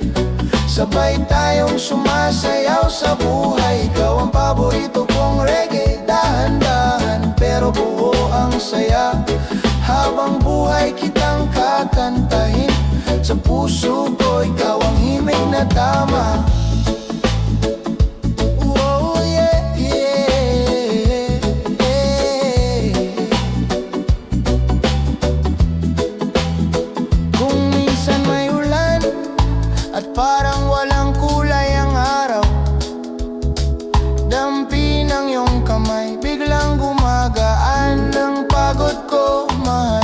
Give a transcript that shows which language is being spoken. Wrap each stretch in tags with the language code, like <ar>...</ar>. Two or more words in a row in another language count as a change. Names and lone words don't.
<tl>Sabay tayong sumasayaw sa buhay. Ikaw ang paborito kong reggae. Dahan-dahan pero buo ang saya. Habang buhay kitang kakantahin. Sa puso ko ikaw ang himig na tama.</tl> <en>Oh yeah, yeah, yeah.</en> <tl>Kung minsan may ulan at parang walang kulay ang araw, dampi ng iyong kamay, biglang gumagaan ang pagod ko, mahal.</tl>